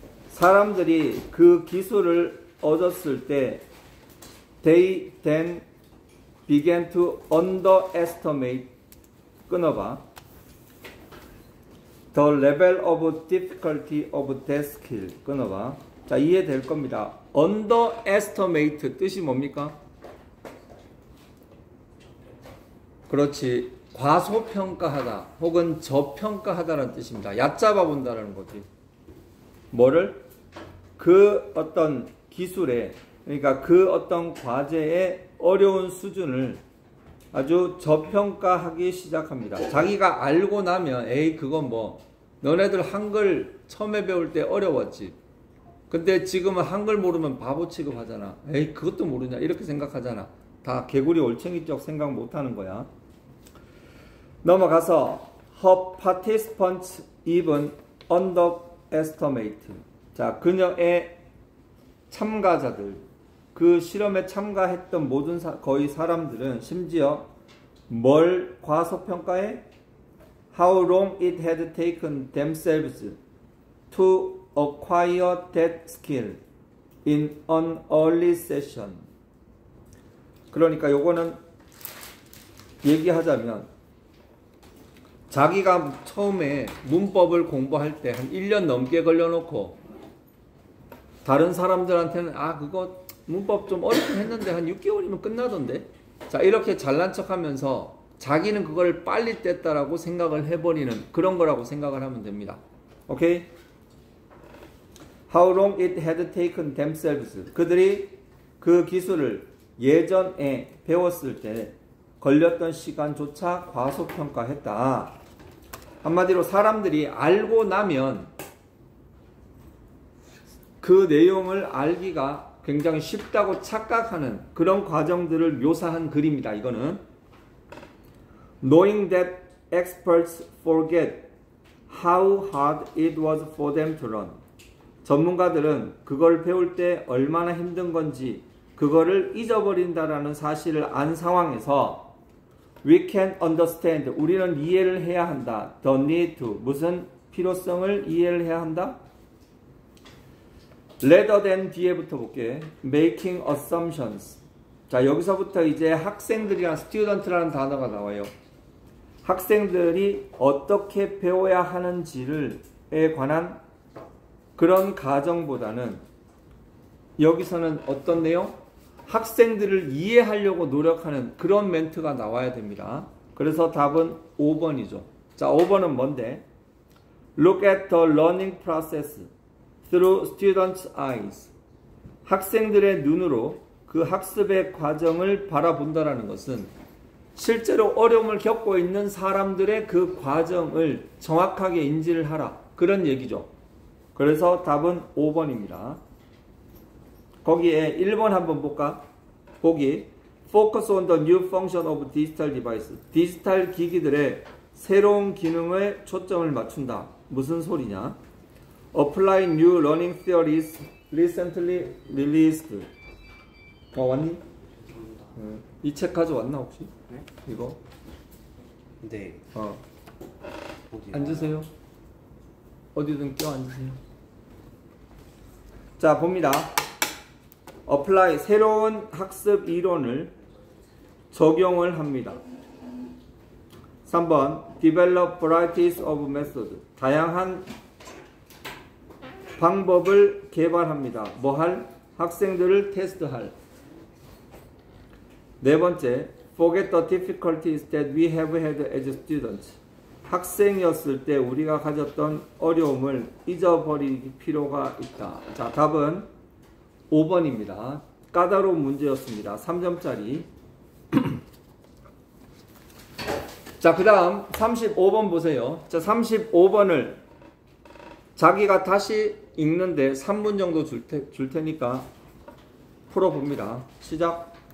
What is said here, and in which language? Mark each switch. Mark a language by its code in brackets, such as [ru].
[ko] 사람들이 그 기술을 얻었을 때 [en] they then began to underestimate [ko] 끊어봐 [en] the level of difficulty of that skill 끊어봐. [ko] 자, 이해될 겁니다. underestimate 뜻이 뭡니까? 그렇지. 과소평가하다 혹은 저평가하다라는 뜻입니다. 얕잡아 본다라는 거지. 뭐를? 그 어떤 기술에, 그러니까 그 어떤 과제의 어려운 수준을 아주 저평가하기 시작합니다. 자기가 알고 나면 에이 그건 뭐 너네들 한글 처음에 배울 때 어려웠지. 근데 지금은 한글 모르면 바보 취급하잖아. 에이 그것도 모르냐 이렇게 생각하잖아. 다 개구리 올챙이적 생각 못하는 거야. 넘어가서 [en] her participants even underestimate. [ko] 자, 그녀의 참가자들, 그 실험에 참가했던 모든 거의 사람들은 심지어 뭘 과소평가해? [en] How long it had taken themselves to acquire that skill in an early session. [ko] 그러니까 요거는 얘기하자면 자기가 처음에 문법을 공부할 때 한 1년 넘게 걸려놓고 다른 사람들한테는 아 그거 문법 좀 어렵긴 했는데 한 6개월이면 끝나던데. 자, 이렇게 잘난 척하면서 자기는 그걸 빨리 뗐다라고 생각을 해버리는 그런 거라고 생각을 하면 됩니다. 오케이? [en] How long it had taken themselves. [ko] 그들이 그 기술을 예전에 배웠을 때 걸렸던 시간조차 과소평가했다. 한마디로 사람들이 알고 나면 그 내용을 알기가 굉장히 쉽다고 착각하는 그런 과정들을 묘사한 글입니다. 이거는 [en] Knowing that experts forget how hard it was for them to learn. [ko] 전문가들은 그걸 배울 때 얼마나 힘든 건지 그거를 잊어버린다라는 사실을 안 상황에서 [en] We can understand. [ko] 우리는 이해를 해야 한다. [en] The need to. [ko] 무슨 필요성을 이해를 해야 한다? [en] Rather than [ko] 뒤에부터 볼게. [en] Making assumptions. [ko] 자, 여기서부터 이제 학생들이랑 student라는 단어가 나와요. 학생들이 어떻게 배워야 하는지에 관한 그런 가정보다는 여기서는 어떤 내용? 학생들을 이해하려고 노력하는 그런 멘트가 나와야 됩니다. 그래서 답은 5번이죠. 자, 5번은 뭔데? [en] Look at the learning process through students' eyes. [ko] 학생들의 눈으로 그 학습의 과정을 바라본다라는 것은 실제로 어려움을 겪고 있는 사람들의 그 과정을 정확하게 인지를 하라. 그런 얘기죠. 그래서 답은 5번입니다. 거기에 1번 한번 볼까? 보기 [en] Focus on the new function of digital device. [ko] 디지털 기기들의 새로운 기능에 초점을 맞춘다. 무슨 소리냐? [en] Apply new learning theories recently released. [ko] 왔니? 이 책 가져왔나 혹시? 네? 이거? 네. 앉으세요. 어디든 껴 앉으세요. 자, 봅니다. apply 새로운 학습 이론을 적용을 합니다. [en] 3번 develop varieties of method. [ko] 다양한 방법을 개발합니다. 뭐 할? 학생들을 테스트할. 네 번째, [en] forget the difficulties that we have had as students. [ko] 학생이었을 때 우리가 가졌던 어려움을 잊어버릴 필요가 있다. 자, 답은 5번입니다. 까다로운 문제였습니다. 3점짜리. 자, 그 다음 35번 보세요. 자, 35번을 자기가 다시 읽는데 3분 정도 줄 테니까 풀어봅니다. 시작.